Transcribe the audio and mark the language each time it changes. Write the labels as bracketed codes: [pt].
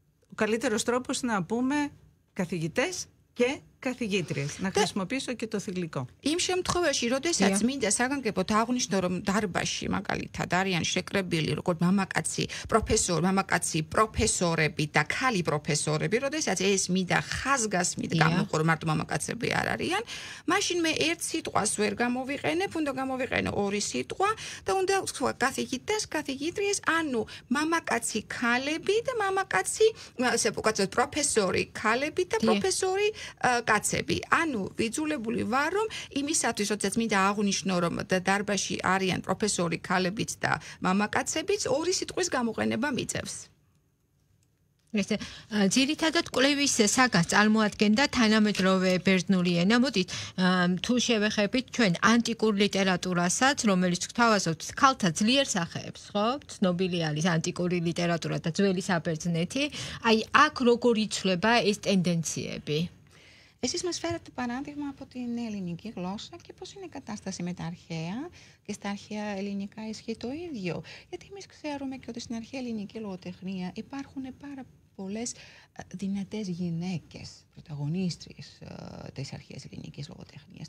[el] Ο καλύτερος τρόπος είναι να πούμε καθηγητές και καθηγήτριες. Να χρησιμοποιήσω και το θηλυκό. [ka] იმ შემთხვევაში, როდესაც მინდა საგანგებოდ აღნიშნო, რომ დარბაზში მაგალითად არიან შეკრებილი როგორც მამაკაცი პროფესორები და ქალი პროფესორები, როდესაც ეს მინდა ხაზგასმით გამოყო, რომ მარტო მამაკაცები არ არიან, მაშინ მე ერთ სიტყვას ვერ გამოვიყენებ, უნდა გამოვიყენო ორი სიტყვა და უნდა ვთქვა [el] καθηγητές, καθηγήτριες, [ka] ანუ მამაკაცი ქალები და მამაკაცი, ასე ვთქვათ, პროფესორი ქალები და პროფესორი კაცები. ანუ ვიძულებული ვარ, რომ იმისათვის, როდესაც მინდა აღვნიშნო, რომ დარბაზში არიან პროფესორი ქალებიც და მამაკაცებიც, ორი სიტყვის გამოყენება მიწევს. ესე ძირითადად კვლევის საგას წარმოადგენდა თანამედროვე ბერძნული ენა. მოდით თუ შევეხებით ჩვენ ანტიკურ ლიტერატურასაც, რომელიც გვთავაზობთ ქალთა ძლიერ სახეებს, ხო? ცნობილი არის ანტიკური ლიტერატურა და ძველი საბერძნეთი. აი აქ როგორ იცვლება ეს τენდენციები? [el] Εσείς μας φέρατε παράδειγμα από την ελληνική γλώσσα και πώς είναι η κατάσταση με τα αρχαία και στα αρχαία ελληνικά ισχύει το ίδιο. Γιατί εμείς ξέρουμε και ότι στην αρχαία ελληνική λογοτεχνία υπάρχουν πάρα πολλές δυνατές γυναίκες, πρωταγωνίστριες της αρχαίας ελληνικής λογοτεχνίας.